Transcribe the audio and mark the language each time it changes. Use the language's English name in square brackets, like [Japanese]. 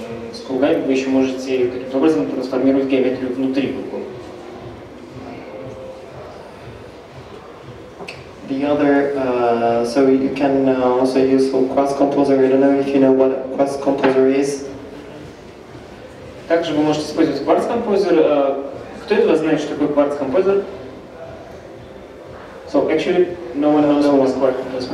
[Russian] С кругами вы еще можете каким-то образом трансформировать геометрию внутри круга. [English] The other, so you can also use for Quartz Composer. I don't know if you know what Quartz Composer is. [Russian] Также вы можете использовать Quartz Composer. Кто из вас знает, что такое Quartz Composer? [English] So actually, no one knows what Quartz Composer.